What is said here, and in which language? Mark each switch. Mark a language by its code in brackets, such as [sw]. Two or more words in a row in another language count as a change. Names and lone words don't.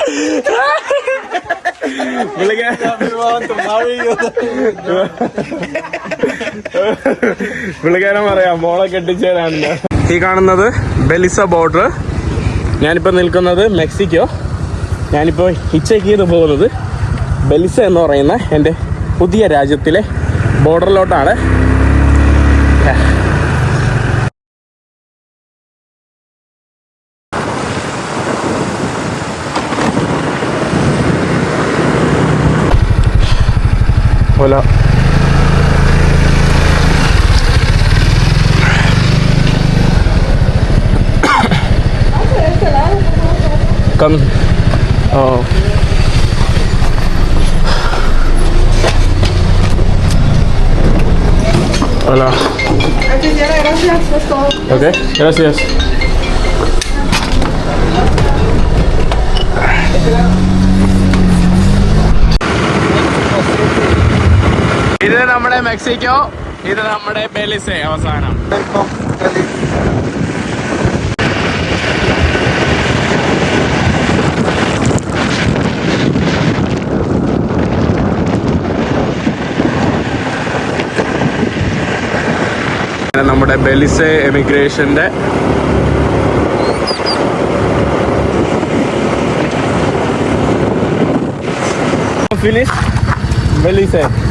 [ml] പുള്ളിക്കാരൻ പറയാം മോളെ കെട്ടിച്ചേരാണ്. ഈ കാണുന്നത് ബെലിസ ബോർഡർ. ഞാനിപ്പോൾ നിൽക്കുന്നത് മെക്സിക്കോ. ഞാനിപ്പോൾ ഹിച്ചേക്ക് ചെയ്ത് പോകുന്നത് ബെലിസ എന്ന് പറയുന്ന എൻ്റെ പുതിയ രാജ്യത്തിലെ ബോർഡറിലോട്ടാണ്. [es] Hola. Come. Oh. Hola. Gracias, es todo. Okay, gracias. [ml] ഇത് നമ്മുടെ മെക്സിക്കോ, ഇത് നമ്മുടെ ബെലിസെ അവസാനം. നമ്മുടെ ബെലിസെ എമിഗ്രേഷന്റെ ഫിനിഷ് ബെലിസെ.